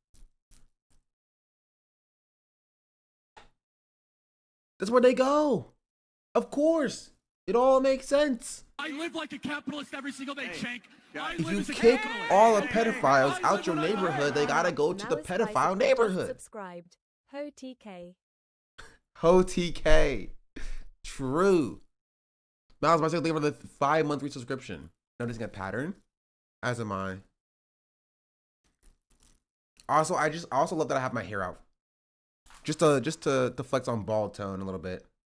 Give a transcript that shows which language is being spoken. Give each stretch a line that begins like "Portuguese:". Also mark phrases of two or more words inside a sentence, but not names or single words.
English: That's where they go. Of course. It all makes sense. I live like a capitalist every single day, Shank. I If live you as a kick capitalist. all the pedophiles I out live your what I neighborhood, they gotta go to the Now is 5 pedophile people just neighborhood. Subscribed. Ho TK. Ho TK. True. Miles, my second thing for the 5-month resubscription. Noticing a pattern? As am I. Also, I also love that I have my hair out. Just to flex on bald tone a little bit.